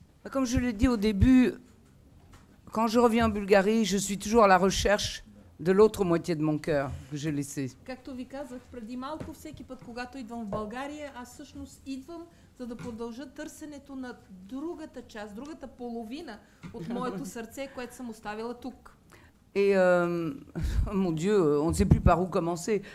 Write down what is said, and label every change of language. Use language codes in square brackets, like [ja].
[fr] Comme je l'ai dit au début, quand je reviens en Bulgarie, je suis toujours à la recherche de l'autre moitié de mon cœur que j'ai laissé. [bg] Както ви казах преди малко, всеки път, когато идвам в България, аз всъщност идвам, за да продължа търсенето на другата част, другата половина от моето сърце, което съм оставила тук. [fr] Et mon Dieu, on ne sait plus par où commencer.